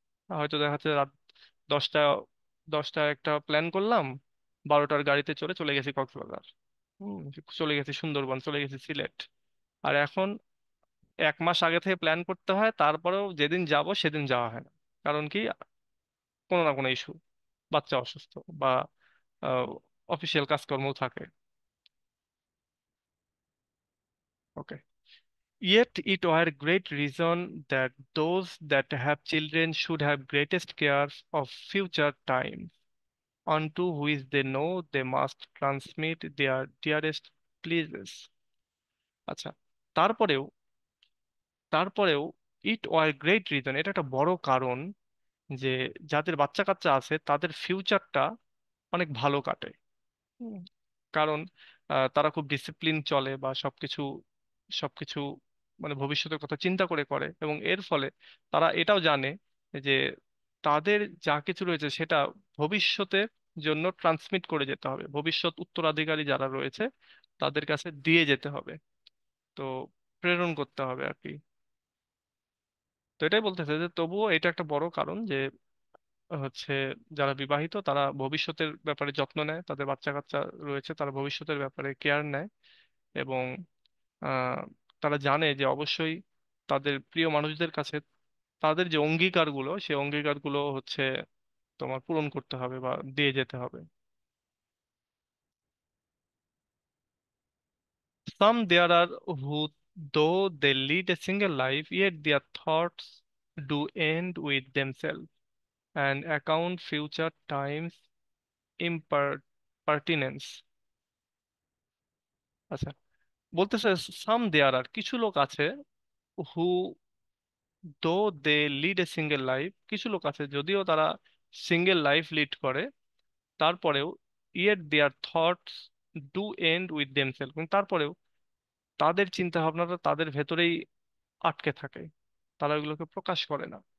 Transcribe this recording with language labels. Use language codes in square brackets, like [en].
[bn] হয়তো দেখা যাচ্ছে রাত 10টা 10টা একটা প্ল্যান করলাম, 12টার গাড়িতে চড়ে চলে গেছি কক্সবাজার, হম, চলে গেছি সুন্দরবন, চলে গেছি সিলেট। আর এখন 1 মাস আগে থেকে প্ল্যান করতে হয়, তারপরেও যেদিন যাব সেদিন যাওয়া হয় না। কারণ কি? কোনো না কোনো ইস্যু, বাচ্চা অসুস্থ বা অফিসিয়াল কাজকর্ম থাকে। ওকে। [en] Yet it were great reason that those that have children should have greatest care of future time, unto which they know they must transmit their dearest pleasures. [bn] আচ্ছা, তারপরেও তারপরেও [en] it were great reason, [bn] এটা একটা বড় কারণ যে যাদের বাচ্চা কাচ্চা আছে তাদের ফিউচারটা অনেক ভালো কাটে। হুম, কারণ তারা খুব ডিসিপ্লিন চলে বা সবকিছু সবকিছু মানে ভবিষ্যতের কথা চিন্তা করে করে, এবং এর ফলে তারা এটাও জানে যে তাদের যা কিছু রয়েছে সেটা ভবিষ্যতের জন্য ট্রান্সমিট করে যেতে হবে, ভবিষ্যৎ উত্তরাধিকারী যারা রয়েছে তাদের কাছে দিয়ে যেতে হবে, তো প্রেরণ করতে হবে আর কি। তো এটাই বলতেছে যে তবুও এটা একটা বড় কারণ যে হচ্ছে যারা বিবাহিত তারা ভবিষ্যতের ব্যাপারে যত্ন নেয়, তাদের বাচ্চা কাচ্চা রয়েছে তারা ভবিষ্যতের ব্যাপারে কেয়ার নেয়, এবং আহ, তারা জানে যে অবশ্যই তাদের প্রিয় মানুষদের কাছে তাদের যে অঙ্গীকারগুলো, সেই অঙ্গীকারগুলো হচ্ছে তোমার পূরণ করতে হবে বা দিয়ে যেতে হবে। [en] Some there are who, though they lead a single life, yet their thoughts do end with themselves and account future times impertinence. [bn] আচ্ছা, বলতেছে [en] some there are [bn] কিছু লোক আছে, [en] who though they lead a single life, [bn] কিছু লোক আছে যদিও তারা সিঙ্গেল লাইফ লিড করে, তারপরেও [en] yet their thoughts do end with themselves, [bn] কিন্তু তারপরেও তাদের চিন্তা ভাবনাটা তাদের ভেতরেই আটকে থাকে, তারা ওগুলোকে প্রকাশ করে না।